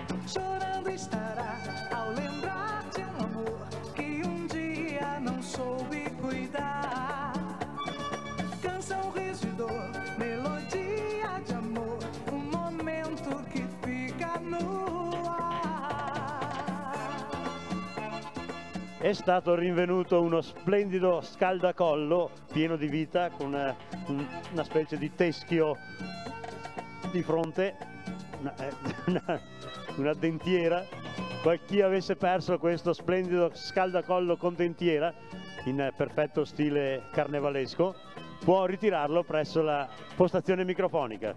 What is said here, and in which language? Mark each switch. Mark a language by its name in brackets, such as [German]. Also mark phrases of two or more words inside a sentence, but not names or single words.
[Portuguese] chorando estará ao lembrar de um amor que um dia não soube cuidar. Canção, riso e dor, melodia de amor, um momento que fica no ar. [Italian] È stato rinvenuto uno splendido scaldacollo pieno di vita con una specie di teschio di fronte, una dentiera. Chi avesse perso questo splendido scaldacollo con dentiera in perfetto stile carnevalesco può ritirarlo presso la postazione microfonica.